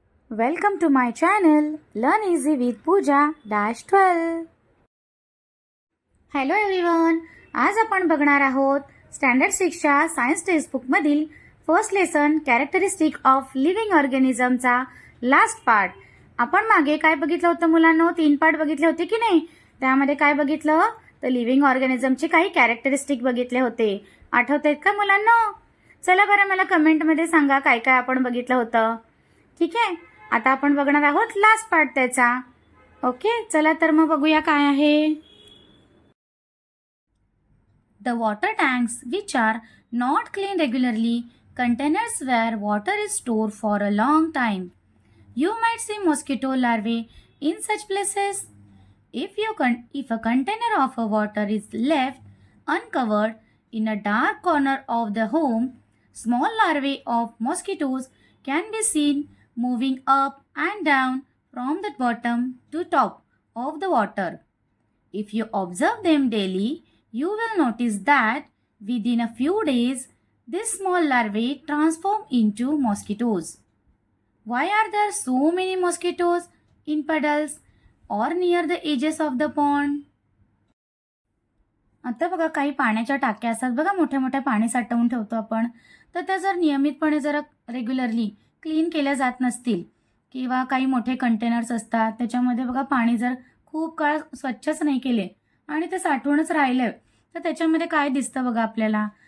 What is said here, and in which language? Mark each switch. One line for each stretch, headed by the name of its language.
English: Welcome to my channel Learn Easy with Pooja-12.
Marathi: Hello everyone, आज आपण बघणार आहोत standard 6च्या science टेक्स्टबुकमधील first lesson characteristic of living ऑर्गॅनिझमचा last part. आपण मागे काय बघितलं होतं मुलांनो? 3 पार्ट बघितले होते की नाही? त्यामध्ये काय बघितलं तर लिव्हिंग ऑर्गॅनिझमचे काही कॅरेक्टरिस्टिक बघितले होते. आठवतायत का मुलांनो? चला बरं मला कमेंटमध्ये सांगा काय काय आपण बघितलं होतं. ठीक आहे, आता आपण बघणार आहोत लास्ट पार्ट त्याचा. ओके, चला तर मग बघूया काय आहे.
English: The water tanks, which are not cleaned regularly, containers where water is stored for a long time. You might see mosquito larvae in such places. If a container of a water is left uncovered in a dark corner of the home, small larvae of mosquitoes can be seen moving up and down from the bottom to top of the water. If you observe them daily, you will notice that within a few days, these small larvae transform into mosquitoes. Why are there so many mosquitoes in puddles or near the edges of the pond?
Marathi: आता बघा काही पाण्याच्या टाक्या असतात बघा, मोठ्या मोठ्या पाणी साठवून ठेवतो आपण. तर त्या जर नियमितपणे जर रेग्युलरली क्लीन केल्या जात नसतील किंवा काही मोठे कंटेनर्स असतात त्याच्यामध्ये बघा पाणी जर खूप काळ स्वच्छच नाही केले आणि ते साठवूनच राहिले तर त्याच्यामध्ये काय दिसतं बघा आपल्याला?